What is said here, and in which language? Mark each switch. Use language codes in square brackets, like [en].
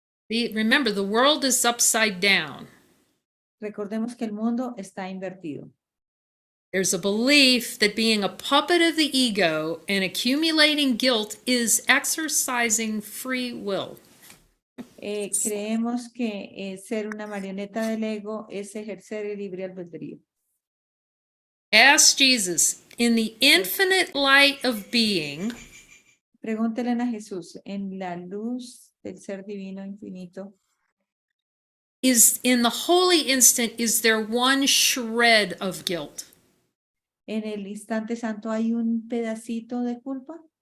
[en] Remember, the world is upside down. [es] Recordemos que el mundo está invertido. [en] There's a belief that being a puppet of the ego and accumulating guilt is exercising free will. [es] Creemos que ser una marioneta del ego es ejercer el libre albedrío. [en] Ask Jesus, in the infinite light of being, [es] Pregúntele a Jesús, en la luz del ser divino infinito, [en] is in the holy instant, is there one shred of guilt? [es] en el instante santo hay un pedacito de culpa.